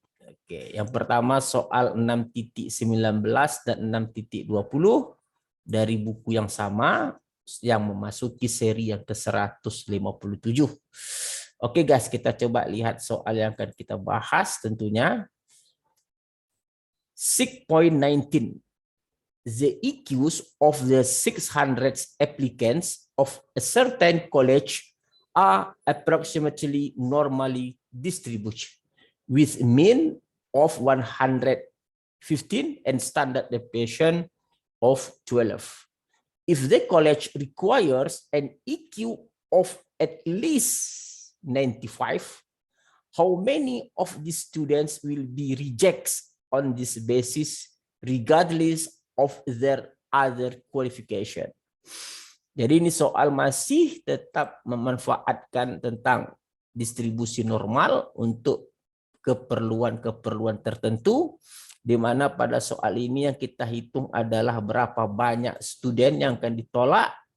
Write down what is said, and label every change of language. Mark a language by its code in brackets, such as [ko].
[id] Oke, yang pertama soal 6.19 dan 6.20 dari buku yang sama yang memasuki seri yang ke-157. Oke guys, kita coba lihat soal yang akan kita bahas tentunya. 6.19. [en] The EQs of the 600 applicants of a certain college are approximately normally distributed, with mean of 115 and standard deviation of 12. If the college requires an EQ of at least 95, how many of these students will be rejected on this basis, regardless of their other qualification? [id] Jadi ini soal masih tetap memanfaatkan tentang distribusi normal untuk keperluan-keperluan tertentu, di mana pada soal ini yang kita hitung adalah berapa banyak student yang akan ditolak.